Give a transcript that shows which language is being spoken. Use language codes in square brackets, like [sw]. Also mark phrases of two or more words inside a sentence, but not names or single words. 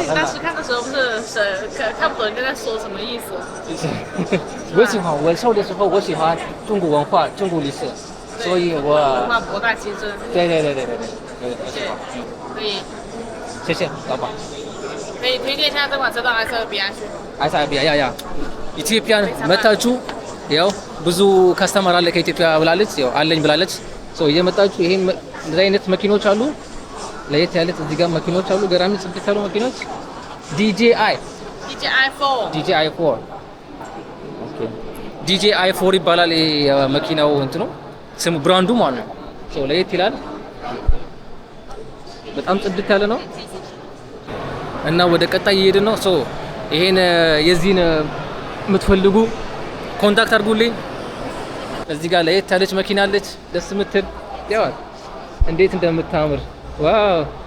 [zh] 那你当时看的时候不是看不懂人家在说什么意思我瘦的时候我喜欢中国文化中国历史所以我文化博大精深对可以谢谢老板可以推荐一下这款车到埃塞俄比亚去 [am] 埃塞俄比亚ኢትዮጵያን መታችሁ ያው ብዙ ከስተመር አለ ከኢትዮጵያ ብላለች፣ ያው አለኝ ብላለች። ሶ እየመጣችሁ ይሄን እንደዚህ አይነት መኪኖች አሉ፣ ለየት ያለት እዚህ ጋር መኪኖች አሉ፣ ገራሚ ጽድት ያሉ መኪኖች DJI 4 ኦኬ DJI 4 ይባላል። ይሄ መኪናው እንትኑ ስሙ ብራንዱ ማለት ነው። ሶ ለየት ይላል፣ በጣም ጽድት ያለ ነው እና ወደ ቀጣይ እየሄድን ነው። ሶ ይሄን የዚህን የምትፈልጉ ኮንታክት አድርጉልኝ። እዚህ ጋር ለየት ያለች መኪና አለች፣ ደስ የምትል ያው እንዴት እንደምታምር ዋው!